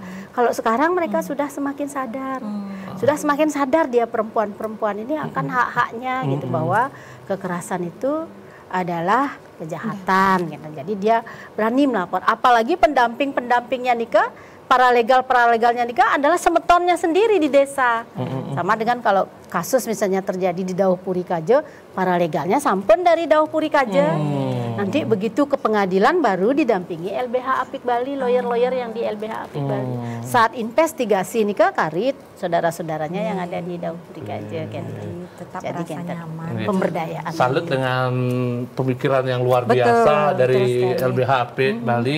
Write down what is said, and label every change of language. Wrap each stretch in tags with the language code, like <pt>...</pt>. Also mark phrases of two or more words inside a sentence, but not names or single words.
<id>Kalau sekarang mereka sudah semakin sadar. Sudah semakin sadar dia perempuan-perempuan ini akan hak-haknya gitu, bahwa kekerasan itu adalah kejahatan gitu. Jadi dia berani melapor. Apalagi pendamping-pendampingnya nih paralegalnya nikah adalah semetonnya sendiri di desa. Sama dengan kalau kasus misalnya terjadi di Dauh Puri Kaje, paralegalnya sampun dari Dauh Puri Kaje. Nanti begitu ke pengadilan baru didampingi LBH Apik Bali, lawyer-lawyer yang di LBH Apik Bali. Saat investigasi nikah karit saudara-saudaranya yang ada di Dauh Puri Kaje. Tetap jadi rasa nyaman. Pemberdayaan. Salut dengan pemikiran yang luar biasa dari LBH Apik Bali.</id>